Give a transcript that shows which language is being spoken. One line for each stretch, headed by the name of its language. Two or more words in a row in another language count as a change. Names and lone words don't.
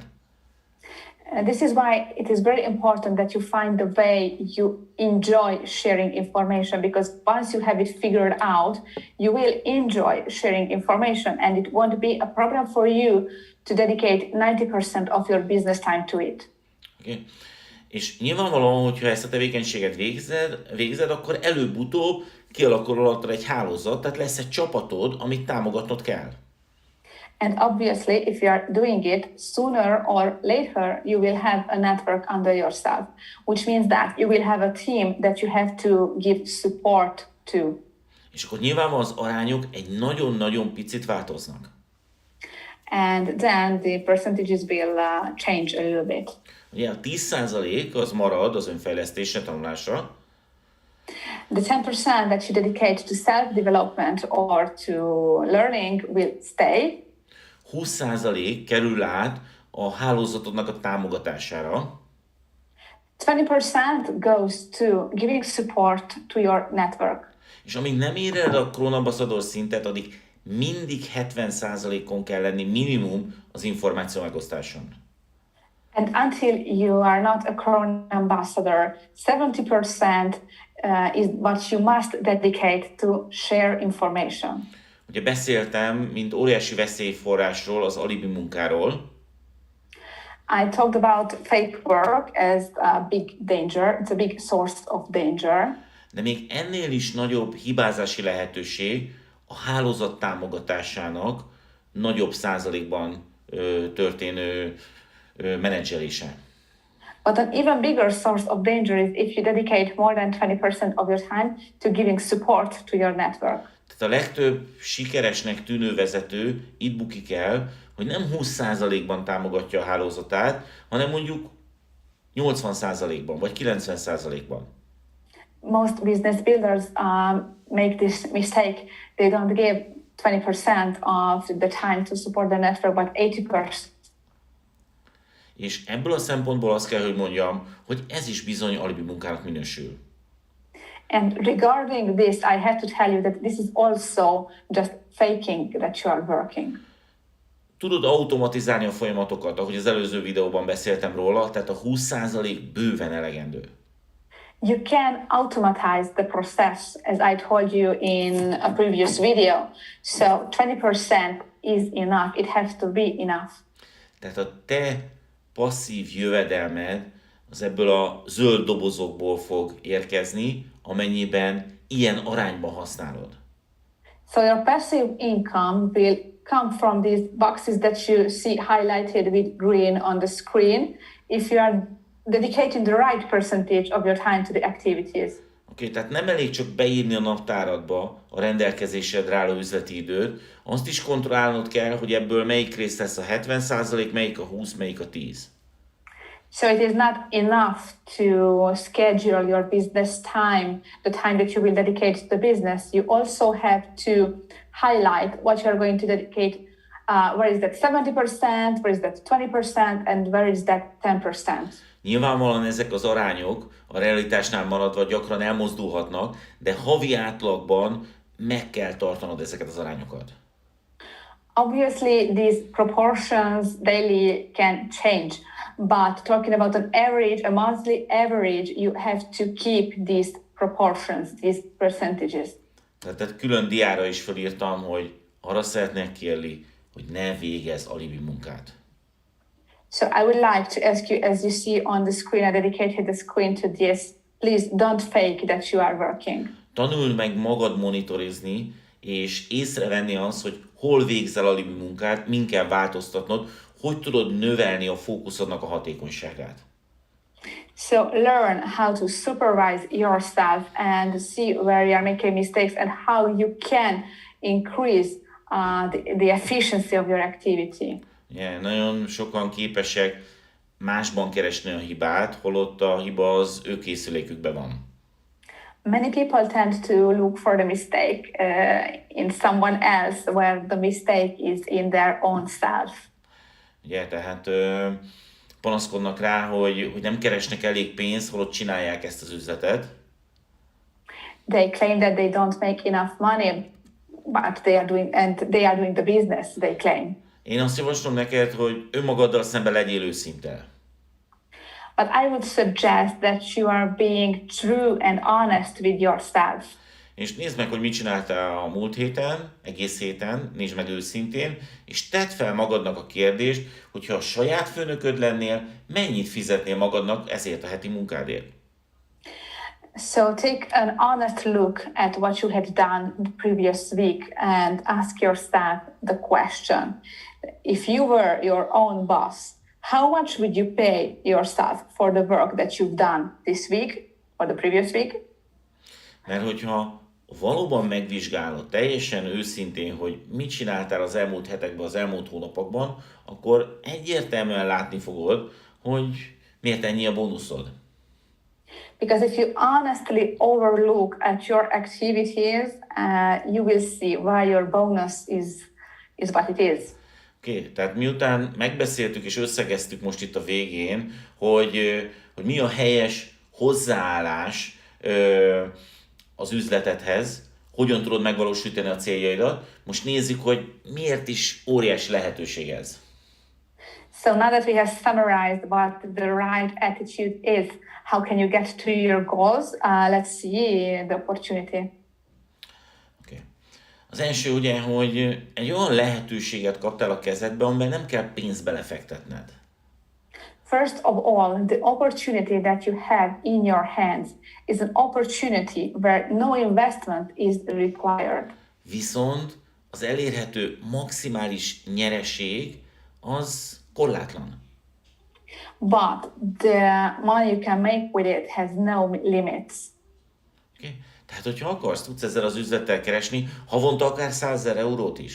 English: And this is why it is very important that you find the way you enjoy sharing information, because once you have it figured out, you will enjoy sharing information and it won't be a problem for you to dedicate 90% of your business time to it. Okay.
Hungarian: És nyilvánvalóan, hogyha ezt a tevékenységet végzed, akkor előbb-utóbb kialakul alattad egy hálózat, tehát lesz egy csapatod, amit támogatnod kell.
English: And obviously, if you are doing it, sooner or later, you will have a network under yourself, which means that you will have a team that you have to give support to.
Hungarian: És akkor nyilvánvalóan az arányok egy nagyon-nagyon picit változnak.
English: And then the percentages will change a little bit.
Hungarian: Ugye a 10% az marad az önfejlesztésre, tanulásra.
English: The 10% that you dedicate to self-development or to learning will stay.
Hungarian: 20% kerül át a hálózatodnak a támogatására.
English: 20% goes to giving support to your network.
Hungarian: És amíg nem ér el a Krónambaszador szintet, addig mindig 70%-on kell lenni minimum az információ megosztáson.
English: And until you are not a Crown ambassador, 70% is what you must dedicate to share information.
Hungarian: Ugye beszéltem, mint óriási veszélyforrásról, az alibi munkáról.
English: I talked about fake work as a big danger. It's a big source of danger.
Hungarian: De még ennél is nagyobb hibázási lehetőség a hálózat támogatásának nagyobb százalékban történő menedzselése.
English: But an even bigger source of danger is if you dedicate more than 20% of your time to giving support to your network.
Hungarian: Tehát a legtöbb sikeresnek tűnő vezető itt bukik el, hogy nem 20%-ban támogatja a hálózatát, hanem mondjuk 80%-ban vagy 90%-ban.
English: Most business builders make this mistake. They don't give 20% of the time to support the network, but 80%.
Hungarian: És ebből a szempontból azt kell, hogy mondjam, hogy ez is bizony alibi munkának minősül.
English: And regarding this, I have to tell you that this is also just faking that you are working.
Hungarian: Tudod automatizálni a folyamatokat, ahogy az előző videóban beszéltem róla, tehát a 20% bőven elegendő.
English: You can automatize the process, as I told you in a previous video. So 20% is enough. It has to be enough.
Hungarian: Tehát a te passzív jövedelmed az ebből a zöld dobozokból fog érkezni, amennyiben ilyen arányban használod.
English: So your passive income will come from these boxes that you see highlighted with green on the screen if you are dedicating the right percentage of your time to the activities.
Hungarian: Oké, tehát nem elég csak beírni a naptáradba a rendelkezésedre álló üzleti időt, azt is kontrollálnod kell, hogy ebből melyik rész lesz a 70%, melyik a 20, melyik a 10.
English: So it is not enough to schedule your business time, the time that you will dedicate to the business. You also have to highlight what you are going to dedicate. Where is that 70%, where is that 20%, and where is that 10%?
Hungarian: Nyilvánvalóan ezek az arányok a realitásnál maradva gyakran elmozdulhatnak, de havi átlagban meg kell tartanod ezeket az arányokat.
English: Obviously, these proportions daily can change, but talking about an average, a monthly average, you have to keep these proportions, these percentages.
Hungarian: Tehát külön diára is felírtam, hogy arra szeretnék kérni, hogy ne végezz alibi munkát.
English: So I would like to ask you, as you see on the screen, I dedicated the screen to this, please don't fake that you are working.
Hungarian: Tanuld meg magad monitorizni, és észrevenni azt, hogy hol végzel alibi munkát, min kell változtatnod, hogy tudod növelni a fókuszodnak a hatékonyságát.
English: So learn how to supervise yourself and see where you are making mistakes and how you can increase the efficiency of your activity. Yeah,
Hungarian: nagyon sokan képesek másban keresni a hibát, holott a hiba az ő készülékükben van.
English: many people tend to look for the mistake in someone else, where the mistake is in their own self.
Hungarian: Ugye, tehát panaszkodnak rá, hogy nem keresnek elég pénzt, holott csinálják ezt az üzletet.
English: They claim that they don't make enough money, but they are doing the business, they claim.
Hungarian: Én azt javaslom neked, hogy önmagaddal szemben legyél őszinte.
English: But I would suggest that you are being true and honest with yourself.
Hungarian: És nézd meg, hogy mit csináltál a múlt héten, egész héten, nézd meg őszintén, és tedd fel magadnak a kérdést, hogyha a saját főnököd lennél, mennyit fizetnél magadnak ezért a heti munkádért.
English: So take an honest look at what you had done the previous week and ask yourself the question. If you were your own boss, how much would you pay yourself for the work that you've done this week or the previous week?
Hungarian: Mert hogyha valóban megvizsgálod teljesen őszintén, hogy mit csináltál az elmúlt hetekben, az elmúlt hónapokban, akkor egyértelműen látni fogod, hogy miért ennyi a bónuszod.
English: Because if you honestly overlook at your activities, you will see why your bonus is what it is.
Hungarian: Oké, tehát miután megbeszéltük és összegeztük most itt a végén, hogy mi a helyes hozzáállás az üzletedhez, hogyan tudod megvalósítani a céljaidat, most nézzük, hogy miért is óriási lehetőség ez.
English: So now that we have summarized what the right attitude is, how can you get to your goals? Let's see the opportunity. Okay.
Hungarian: Az első ugye, hogy egy olyan lehetőséget kaptál a kezedbe, amiben nem kell pénzt belefektetned.
English: First of all, the opportunity that you have in your hands is an opportunity where no investment is required.
Hungarian: Viszont az elérhető maximális nyereség az korlátlan.
English: But the money you can make with it has no limits. Okay.
Hungarian: Tehát, hogyha akarsz, tudsz ezzel az üzlettel keresni, havonta akár 100 000 eurót is.